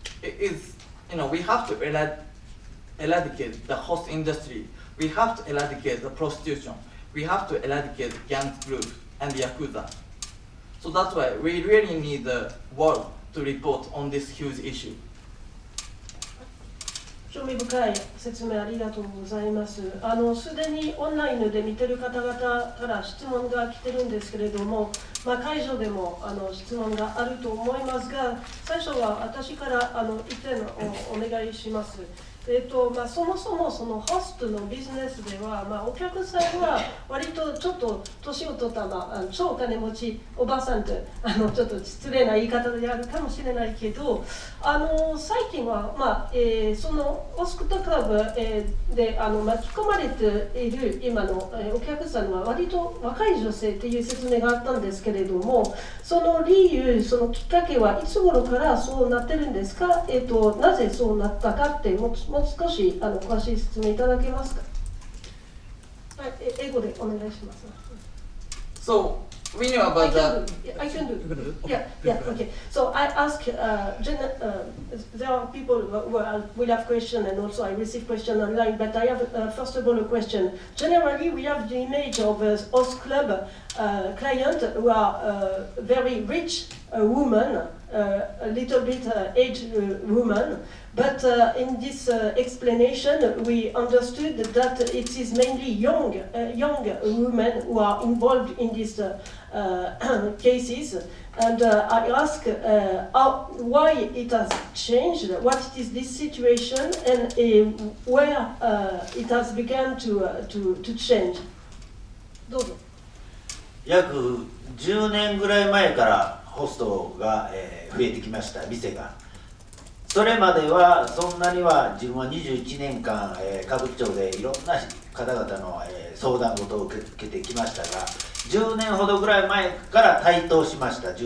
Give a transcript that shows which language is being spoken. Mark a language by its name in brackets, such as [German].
[English] It is, we have to eradicate the host industry. We have to eradicate the prostitution. We have to eradicate gang groups and yakuza. So that's why we really need the world to report on this huge issue. [Japanese] 興味深い説明ありがとうございます。すでにオンラインで見てる方々から質問が来てるんですけれども、会場でも質問があると思いますが、最初は私から意見をお願いします。そもそもそのホストのビジネスでは、お客さんは割とちょっと年を取った、超お金持ちおばさんとちょっと失礼な言い方であるかもしれないけど、最近は、そのホストクラブ、で巻き込まれている今の、お客さんは割と若い女性という説明があったんですけれども、その理由、そのきっかけはいつ頃からそうなってるんですか、なぜそうなったかってもう少し詳しい説明いただけますか。はい、英語でお願いします。 [English] So we knew about that. I can do. Yeah, okay. So I ask, there are people who will have questions, and also I receive questions online, but I have, first of all, a question. Generally, we have the image of a host club client who are very rich women, a little bit aged women, but in this explanation, we understood that it is mainly young women who are involved in these cases. And I ask why it has changed, what is this situation, and where it has begun to change. [Japanese] どうぞ。約10年ぐらい前からホストが増えてきました、店が。それまではそんなには、自分は21年間歌舞伎町でいろんな方々の相談事を受けてきましたが、10年ほどぐらい前から台頭しました。